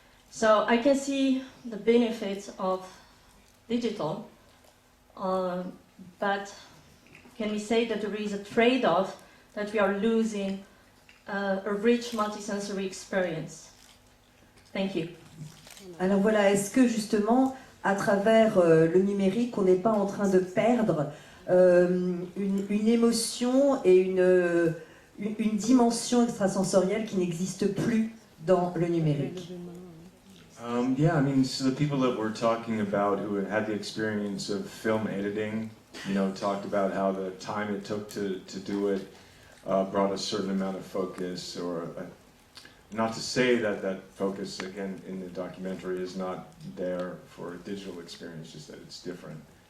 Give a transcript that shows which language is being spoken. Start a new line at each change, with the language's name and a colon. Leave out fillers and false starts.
English: So I can see the benefits of digital, but can we say that there is a trade-off that we are losing a rich multisensory experience? Thank you.
French: Alors voilà, est-ce que justement, à travers le numérique, on n'est pas en train de perdre une émotion et une dimension extrasensorielle qui n'existe plus dans le numérique?
English: Yeah, I mean, so the people that we're talking about who had the experience of film editing, you know, talked about how the time it took to do it brought a certain amount of focus, or not to say that that focus, again, in the documentary is not there for a digital experience, just that it's different.